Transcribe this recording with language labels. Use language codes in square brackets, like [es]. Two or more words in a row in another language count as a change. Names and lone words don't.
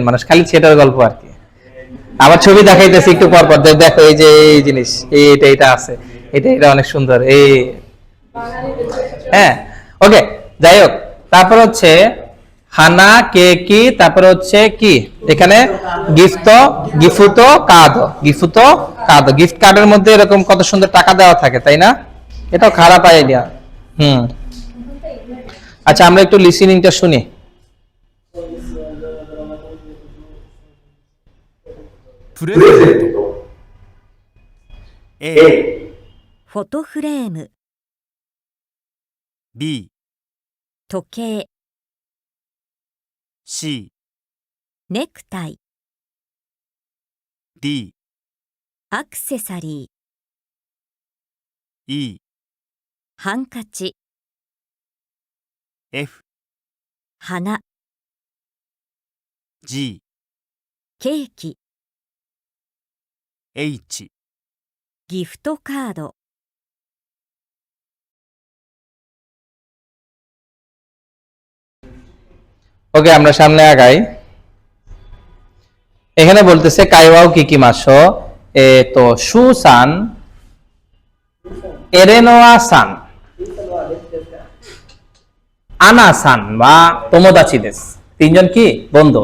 [bn] মানুষ খালি সেটার গল্প আর কি আবার ছবি দেখাইতেছি একটু পর পর দেখো এই যে এই জিনিস এটা আছে এটা অনেক সুন্দর এই হ্যাঁ ওকে যাই হোক তারপর হচ্ছে [ja] 花ケーキ [bn] তারপর হচ্ছে কি এখানে গিফট কার্ডের মধ্যে এরকম কত সুন্দর টাকা দেওয়া থাকে তাই না এটাও খারাপ আইডিয়া আচ্ছা আমরা একটু লিসেনিংটা শুনি [ja] A フォトフレーム B 時計 C ネクタイ、 D、アクセサリー、 E、ハンカチ、 F、花、 G、ケーキ、 H、ギフトカード。 [bn] ওকে, আমরা সামনে আগাই। এখানে বলতেছে [ja] 会話を聞きましょう, [bn] তো সুসান, এরেনোয়া সান, [ja] アナさんは友達です, [bn] তিনজন কি বন্ধু।